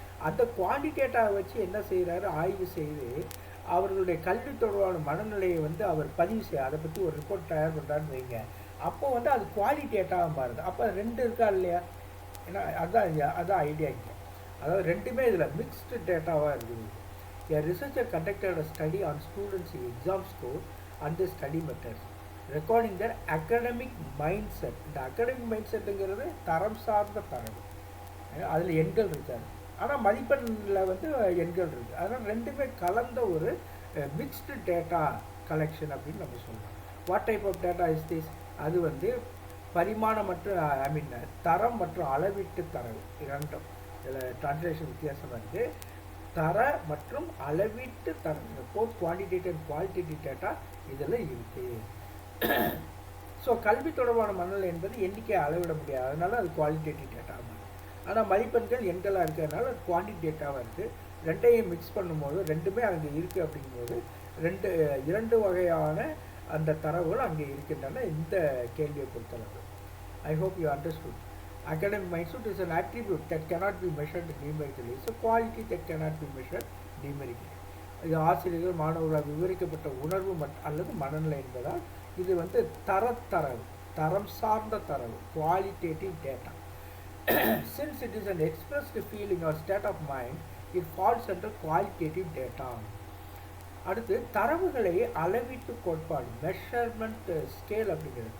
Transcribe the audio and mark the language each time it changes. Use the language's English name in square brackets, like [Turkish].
[Tamil] அந்த குவான்டிடேட்டாவை வச்சு என்ன செய்கிறாரு? ஆய்வு செய்து அவர்களுடைய கல்வி தொடர்பான மனநிலையை அவர் பதிவு செய்ய அதை பற்றி ஒரு ரிப்போர்ட் தயார் பண்ணுறான்னு வைங்க. அப்போ அது குவாலிட்டேட்டாக மாறுது. அப்போ ரெண்டு இருக்கா இல்லையா? ஏன்னா அதுதான் ஐடியா இங்கே. அதாவது ரெண்டுமே இதில் மிக்ஸ்டு டேட்டாவாக இருக்குது. [English] A researcher conducted a study on students' exam score and the study methods, recording their academic mindset. [Tamil] இந்த academic mindsetங்கிறது தரம் சார்ந்த தரவு. அதில் எண்கள் இருக்காது, ஆனால் மதிப்பெண்ணில் எண்கள் இருக்குது. அதனால் ரெண்டுமே கலந்த ஒரு மிக்ஸ்டு டேட்டா கலெக்ஷன் அப்படின்னு நம்ம சொல்லலாம். [English] What type of data is this? [Tamil] அது பரிமாணம் மற்றும் தரம் மற்றும் அளவீட்டு தரவு இரண்டும். இதில் டிரான்ஸ்லேஷன் வித்தியாசமாக இருக்குது. தர மற்றும் அளவீட்டு தரவு, [English] both quantitative and qualitative data [Tamil] இதில் இருக்குது. ஸோ கல்வி தொடர்பான மனநிலை என்பது எண்ணிக்கையை அளவிட முடியாது, அதனால அது குவாலிட்டேட்டிவ் டேட்டா. ஆனால் மதிப்பெண்கள் எண்களாக இருக்கிறதுனால அது குவான்டிடேட்டாவாக இருக்குது. ரெண்டையும் மிக்ஸ் பண்ணும்போது ரெண்டுமே அங்கே இருக்குது. அப்படிங்கும்போது இரண்டு வகையான அந்த தரவுகள் அங்கே இருக்கின்றன இந்த கேள்வியை பொறுத்தளவு. [English] I hope you understood. Academic mindset is an attribute that cannot be measured numerically. It's a quality that cannot be measured numerically. [Tamil] இது ஆசிரியர்கள் மாணவர்களால் விவரிக்கப்பட்ட உணர்வு அல்லது மனநிலை என்பதால் இது தரவு, தரம் சார்ந்த தரவு, qualitative data. [English] Since it is an expressed feeling or state of mind, it falls under qualitative data. [Tamil] அடுத்து தரவுகளை அளவீட்டு கோட்பாடு, மெஷர்மெண்ட் ஸ்கேல் அப்படிங்கிறது.